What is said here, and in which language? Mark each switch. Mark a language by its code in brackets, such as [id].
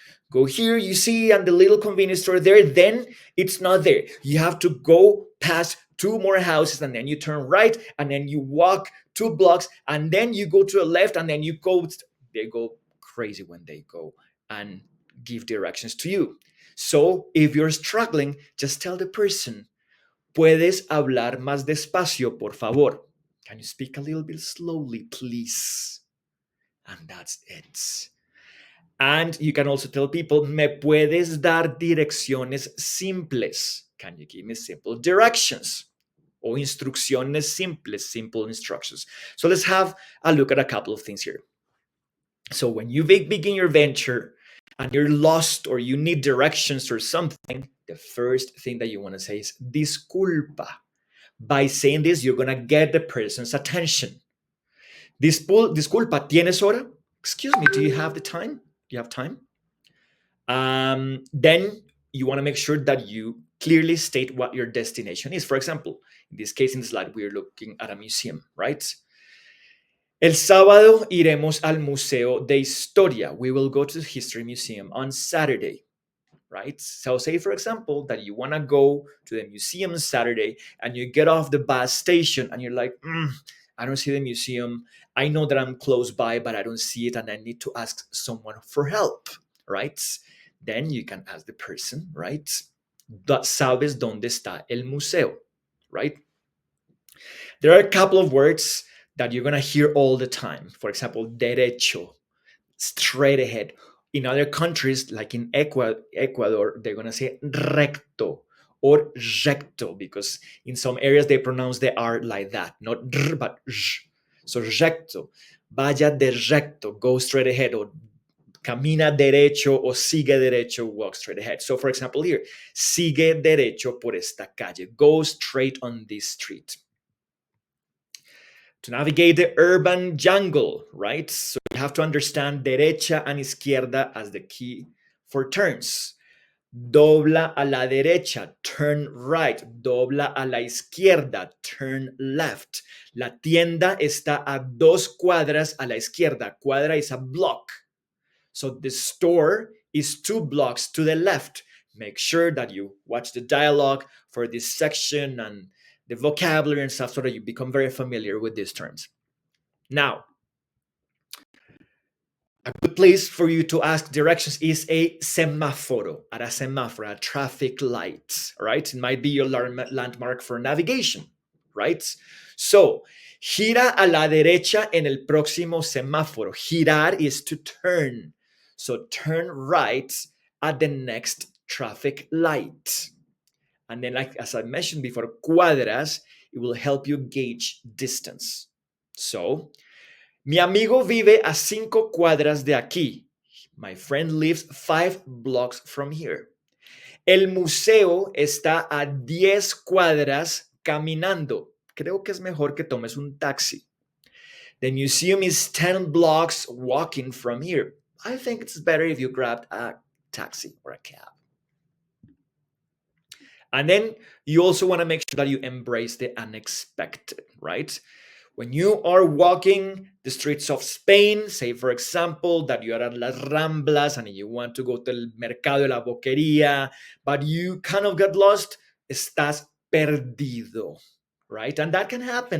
[en] Go here, you see, and the little convenience store there, then it's not there. You have to go past two more houses, and then you turn right, and then you walk 2 blocks, and then you go to a left, and then you go. They go crazy when they go and give directions to you. So if you're struggling, just tell the person, [es] puedes hablar más despacio, por favor. [en] Can you speak a little bit slowly, please? And that's it. And you can also tell people, [es] ¿me puedes dar direcciones simples? [en] Can you give me simple directions? [es] O instrucciones simples, [en] simple instructions. So let's have a look at a couple of things here. So when you begin your venture and you're lost or you need directions or something, the first thing that you want to say is disculpa. By saying this, you're going to get the person's attention. [es] Disculpa, ¿tienes hora? [en] Excuse me, do you have the time? Do you have time? Then you want to make sure that you clearly state what your destination is. For example, in this case, in the slide, we're looking at a museum, right? [es] El sábado iremos al Museo de Historia. [en] We will go to the History Museum on Saturday, right? So say, for example, that you want to go to the museum Saturday and you get off the bus station and you're like, I don't see the museum. I know that I'm close by, but I don't see it and I need to ask someone for help, right? Then you can ask the person, right? [es] ¿Sabes dónde está el museo? [en] Right? There are a couple of words that you're going to hear all the time. For example, derecho, straight ahead. In other countries, like in Ecuador, they're going to say recto or recto because in some areas they pronounce the R like that, not r, but j. [es] So recto, vaya de recto, [en] go straight ahead, [es] or camina derecho o sigue derecho, [en] walk straight ahead. So for example here, [es] sigue derecho por esta calle, [en] go straight on this street. To navigate the urban jungle, right? So you have to understand derecha and izquierda as the key for turns. [es] Dobla a la derecha, [en] turn right. [es] Dobla a la izquierda, [en] turn left. [es] La tienda está a 2 cuadras a la izquierda. [en] Cuadra is a block. So the store is 2 blocks to the left. Make sure that you watch the dialogue for this section and the vocabulary and stuff so that you become very familiar with these terms. Now, a good place for you to ask directions is a semáforo, at a semáforo, a traffic light, right? It might be your landmark for navigation, right? [es] So, gira a la derecha en el próximo semáforo. [en] Girar is to turn. So, turn right at the next traffic light. And then, like as I mentioned before, cuadras, it will help you gauge distance. [es] So, mi amigo vive a 5 cuadras de aquí. [en] My friend lives 5 blocks from here. [es] El museo está a 10 cuadras caminando. Creo que es mejor que tomes un taxi. [en] The museum is 10 blocks walking from here. I think it's better if you grabbed a taxi or a cab. And then you also want to make sure that you embrace the unexpected, right? When you are walking the streets of Spain, say for example that you are at Las Ramblas and you want to go to el Mercado de la Boquería, but you kind of get lost, [es] estás perdido, [en] right? And that can happen.